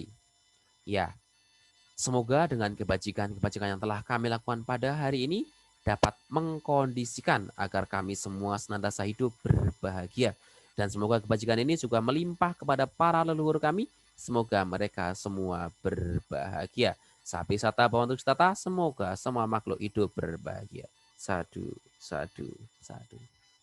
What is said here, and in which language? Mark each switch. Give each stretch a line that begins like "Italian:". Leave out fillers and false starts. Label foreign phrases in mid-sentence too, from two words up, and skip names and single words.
Indonesian: Ya, semoga dengan kebajikan-kebajikan yang telah kami lakukan pada hari ini dapat mengkondisikan agar kami semua senantiasa hidup berbahagia. Dan semoga kebajikan ini juga melimpah kepada para leluhur kami. Semoga mereka semua berbahagia.
Pali: Sapi sata bawantu tata,
Indonesian: semoga semua makhluk hidup berbahagia.
Pali: Sadu, sadu, sadu.